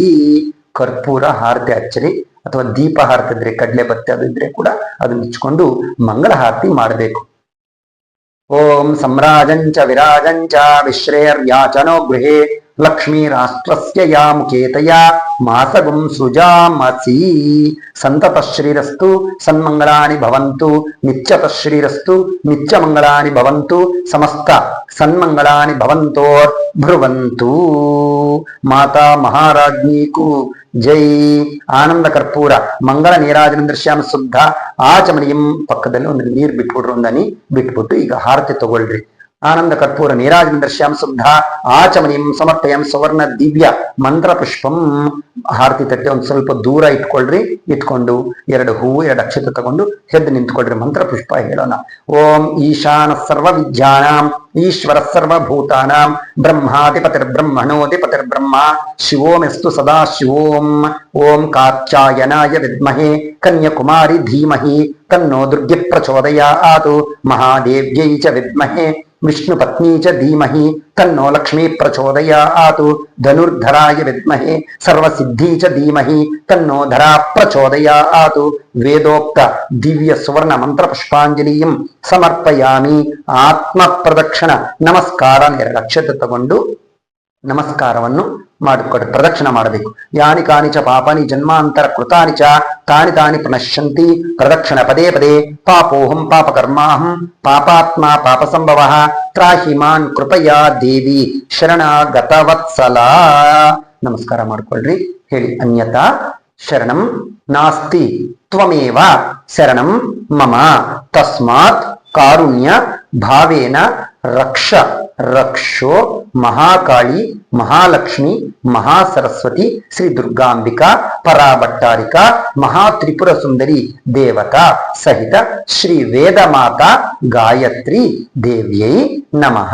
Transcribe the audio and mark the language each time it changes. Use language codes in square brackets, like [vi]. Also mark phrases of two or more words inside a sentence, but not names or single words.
[kn] ಕರ್ಪೂರ ಹಾರತಿ ಹಚ್ಚರಿ ಅಥವಾ ದೀಪ ಹಾರ್ತಿದ್ರೆ ಕಡ್ಲೆ ಬತ್ತೆ ಅದಿದ್ರೆ ಕೂಡ ಅದನ್ನ ಇಚ್ಕೊಂಡು ಮಂಗಳ ಹಾರತಿ ಮಾಡಬೇಕು. [sa] ಓಂ ಸಮ್ರಾಜಂಚ ವಿರಾಜಂಚ ವಿಶ್ರೇರ್ಯಾಚನೋ ಗೃಹೇ ಲಕ್ಷ್ಮೀ ರಾಷ್ಟ್ರಸ್ಯ ಯಾ ಮುಖೇತಯ ಮಾಸಗುಂ ಸುಜಾಮಸಿ. ಸಂತತ ಶ್ರೀರಸ್ತು ಸನ್ಮಂಗಳಾನಿ ಭವಂತು ನಿತ್ಯತ ಶ್ರೀರಸ್ತು ನಿತ್ಯಮಂಗಳಾನಿ ಭವಂತು ಸಮಸ್ತ ಸನ್ಮಂಗಳಾನಿ ಭವಂತೋರ್ ಭ್ರುವಂತು. ಮಾತಾ ಮಹಾರಾಜ್ಞೀಕು ಜೈ. ಆನಂದ ಕರ್ಪೂರ ಮಂಗಳ ನೀರಾಜನ ದೃಶ್ಯಾಮ ಶುದ್ಧ ಆಚಮನಿಯಂ. [kn] ಪಕ್ಕದಲ್ಲಿ ಒಂದು ನೀರು ಬಿಟ್ಬಿಡ್ರಿ, ಒಂದು ಹನಿ ಬಿಟ್ಬಿಟ್ಟು ಈಗ ಹಾರತಿ ತಗೊಳ್ರಿ. [sa] ಆನಂದ ಕರ್ಪೂರ ನೀರಾಜನ ದೃಶ್ಯಾಂ ಶುದ್ಧ ಆಚಮನಿಯಂ ಸಮರ್ಪಯಂ ಸುವರ್ಣ ದಿವ್ಯ ಮಂತ್ರ ಪುಷ್ಪಂ. [kn] ಹಾರತಿ ತಟ್ಟೆ ಒಂದು ಸ್ವಲ್ಪ ದೂರ ಇಟ್ಕೊಳ್ರಿ. ಇಟ್ಕೊಂಡು 2 ಹೂವು 2 ಅಕ್ಷತೆ ತಗೊಂಡು ಎದ್ದು ನಿಂತ್ಕೊಳ್ರಿ. ಮಂತ್ರ ಪುಷ್ಪ ಹೇಳೋಣ. [sa] ಓಂ ಈಶಾನ ಸರ್ವ ವಿದ್ಯಾನಾಂ ಈಶ್ವರ ಸರ್ವಭೂತಾನಾಂ ಬ್ರಹ್ಮಾಧಿಪತಿರ್ಬ್ರಹ್ಮಣೋಧಿಪತಿರ್ಬ್ರಹ್ಮ ಶಿವೋಮೆಸ್ತು ಸದಾ ಶಿವೋಂ. ಓಂ ಕಾತ್ಯಾಯನಾಯ ವಿದ್ಮಹೇ ಕನ್ಯಾಕುಮಾರಿ ಧೀಮಹಿ ತನ್ನೋ ದುರ್ಗೆ ಪ್ರಚೋದಯಾತ್. ಮಹಾದೇವ್ಯೈ ಚ ವಿದ್ಮಹೇ ವಿಷ್ಣು ಪತ್ನಿ ಚ ಧೀಮಹಿ ತನ್ನೋ ಲಕ್ಷ್ಮೀ ಪ್ರಚೋದಯಾತ್. ಧನುರ್ಧರಾಯ ವಿದ್ಮಹೇ ಸರ್ವಸಿದ್ಧಿ ಚ ಧೀಮಹಿ ತನ್ನೋ ಧರಾ ಪ್ರಚೋದಯಾತ್. ವೇದೋಕ್ತ ದಿವ್ಯ ಸುವರ್ಣ ಮಂತ್ರ ಪುಷ್ಪಾಂಜಲಿಯಂ ಸಮರ್ಪಯಾಮಿ. [kn] ಆತ್ಮ ಪ್ರದಕ್ಷಿಣ ನಮಸ್ಕಾರ 2 ಅಕ್ಷತೆ ತಗೊಂಡು ನಮಸ್ಕಾರವನ್ನು ಮಾಡಿಕೊಡಿ. ಪ್ರದಕ್ಷಿಣ ಮಾಡಬೇಕು. [sa] ಯಾನಿ ಕಾನಿ ಚ ಪಾಪಾನಿ ಜನ್ಮಾಂತರ ಕೃತಾನಿ ಚ ತಾನಿ ತಾನಿ ಪ್ರಣಶ್ಯಂತಿ ಪ್ರದಕ್ಷಿಣ ಪದೇ ಪದೇ. ಪಾಪೋಹಂ ಪಾಪಕರ್ಮಾಹಂ ಪಾಪಾತ್ಮ ಪಾಪ ಸಂಭವ ತ್ರಾಹಿ ಮಾನ್ ಕೃಪಯಾ ದೇವಿ ಶರಣಾಗತವತ್ಸಲ. [kn] ನಮಸ್ಕಾರ ಮಾಡ್ಕೊಳ್ರಿ. ಹೇಳಿ. [sa] ಅನ್ಯತಾ ಶರಣಂ ನಾಸ್ತಿ ತ್ವಮೇವ ಶರಣಂ ಮಮ ತಸ್ಮಾತ್ ಕಾರುಣ್ಯ ಭಾವೇನ ರಕ್ಷ ರಕ್ಷೋ ಮಹಾಕಾಳಿ ಮಹಾಲಕ್ಷ್ಮಿ ಮಹಾಸರಸ್ವತಿ ಶ್ರೀ ದುರ್ಗಾಂಬಿಕಾ ಪರಾಭಟ್ಟಾರಿಕಾ ಮಹಾತ್ರಿಪುರ ಸುಂದರಿ ದೇವತಾ ಸಹಿತ ಶ್ರೀ ವೇದ ಮಾತಾ ಗಾಯತ್ರಿ ದೇವ್ಯೈ ನಮಃ.